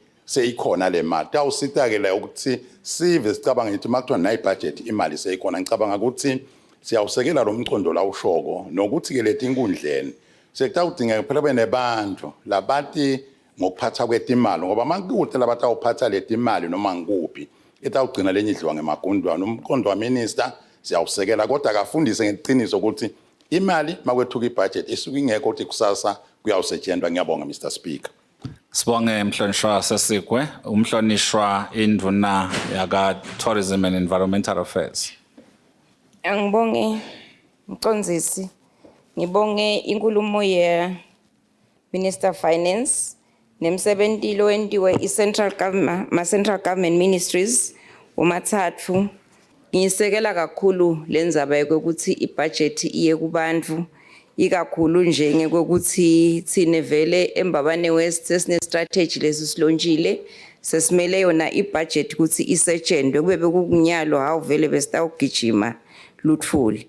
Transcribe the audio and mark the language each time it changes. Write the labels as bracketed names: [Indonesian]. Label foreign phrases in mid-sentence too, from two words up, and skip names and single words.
[Swati] seyikhona le mali tawusita-ke la ukuthi sive sicabanga ngithi uma kuthiwa nayibhajethi imali seyikhona ngicabanga ukuthi siyawusekela lo mcondo la ushoko nokuthi-ke leti inkundleni sekutawudingeka phela kube nebantu labati ngokuphatha kwetimali ngoba makude labatawuphatha leti mali noma ngikuphi itawugcina lenye idliwa ngemagundwane umqondo waminister siyawusekela kodwa akafundise ngeqiniso ukuthi imali makwethuka ibudget isuke ingekho ukuthi kusasa kuyawusetshenzwa. Ngiyabonga [English] Mr Speaker. [Swati] Sibonge Mhlonishwa Sesikwe, umhlonishwa induna yaka Tourism and Environmental Affairs. Angibonge Mcondzisi, ngibonge inkulumo ye Minister of Finance nemsebenzi lo wendiwe i-Central Government, ma-Central Government Ministries umathathu. Ngisekela kakhulu lenzaba yokuthi ibudget iye kubantu ikakhulu njenge kokuthi thine vele eMbabane West sesine strategy lesisilonjile sesimele yona ibudget ukuthi isetshenzwe kube bekukunyalo hawu vele besitawugijima luthuli.